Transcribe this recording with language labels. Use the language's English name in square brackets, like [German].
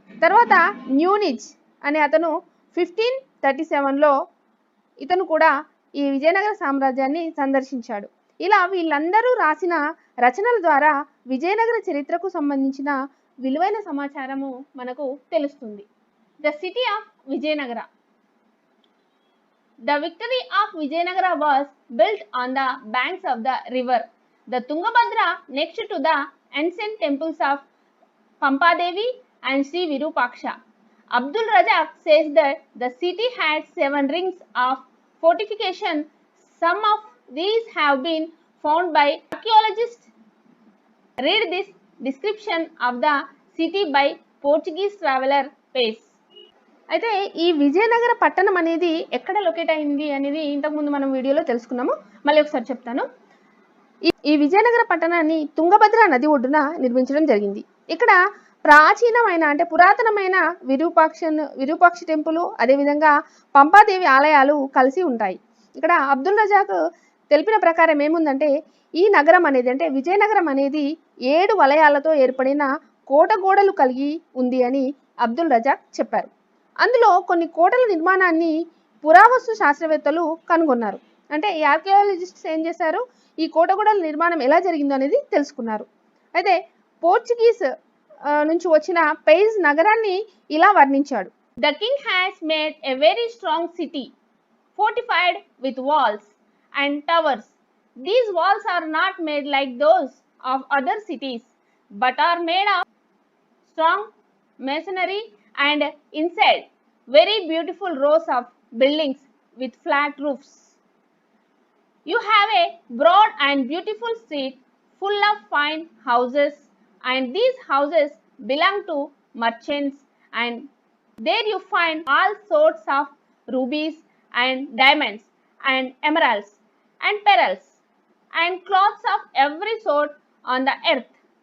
[Telugu] తర్వాత న్యూనిజ్ అనే అతను 1537లో ఇతను కూడా ఈ విజయనగర సామ్రాజ్యాన్ని సందర్శించాడు. ఇలా వీళ్ళందరూ రాసిన రచనల ద్వారా విజయనగర చరిత్రకు సంబంధించిన విలువైన సమాచారము మనకు తెలుస్తుంది. [English] The city of Vijayanagara. The victory of Vijayanagara was built on the banks of the river, the Tungabhadra, next to the ancient temples of Pampadevi and Sri Virupaksha. Abdul Razak says that the city had 7 rings of fortification. Some of these have been found by archaeologists. Read this description of the city by Portuguese traveler Pais. [Telugu] అయితే ఈ విజయనగర పట్టణం అనేది ఎక్కడ locate అయింది అనేది ఇంతకుముందు మనం వీడియోలో తెలుసుకున్నాము. మళ్ళీ ఒకసారి చెప్తాను. ఈ విజయనగర పట్టణాన్ని తుంగభద్ర నది ఒడ్డున నిర్మించడం జరిగింది. ఇక్కడ ప్రాచీనమైన అంటే పురాతనమైన విరూపాక్ష టెంపుల్, అదేవిధంగా పంపాదేవి ఆలయాలు కలిసి ఉంటాయి. ఇక్కడ అబ్దుల్ రజాక్ తెలిపిన ప్రకారం ఏముందంటే ఈ నగరం అనేది అంటే విజయనగరం అనేది 7 వలయాలతో ఏర్పడిన కోట గోడలు కలిగి ఉంది అని అబ్దుల్ రజాక్ చెప్పారు. అందులో కొన్ని కోటల నిర్మాణాన్ని పురావస్తు శాస్త్రవేత్తలు కనుగొన్నారు. అంటే ఈ ఆర్కియాలజిస్ట్స్ ఏం చేశారు, ఈ కోట గోడల నిర్మాణం ఎలా జరిగిందో అనేది తెలుసుకున్నారు. అయితే పోర్చుగీస్ నుంచి వచ్చిన పెయిజ్ నగరాన్ని ఇలా వర్ణించాడు. [English] The king has made a very strong city fortified with walls and towers. These walls are not made like those of other cities, but are made of strong masonry and inside very beautiful rows of buildings with flat roofs. You have a broad and beautiful street full of fine houses, and these houses belong to merchants, and there you find all sorts of rubies and diamonds and emeralds and pearls and cloths of every sort on the earth.